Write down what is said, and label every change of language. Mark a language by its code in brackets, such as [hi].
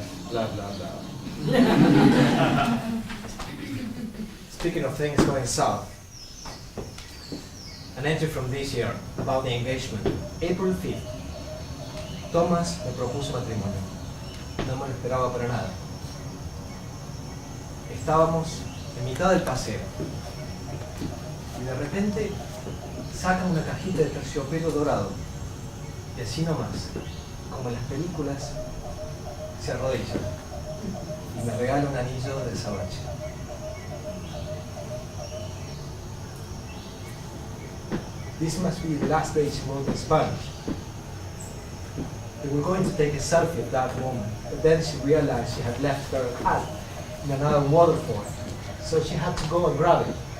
[en] Blah, blah, blah. Speaking of things going south, an entry from this year about the engagement. April 5th. [es] Thomas me propuso matrimonio. No me lo esperaba para nada. Estábamos en mitad del paseo y de repente saca una cajita de terciopelo dorado y así nomás, como en las películas, se arrodilla y me regala un anillo de azabache. [en] This must be the last day she wrote in Spanish. They were going to take a selfie of that woman, but then she realized she had left her hat in another waterfall, so she had to go and grab it.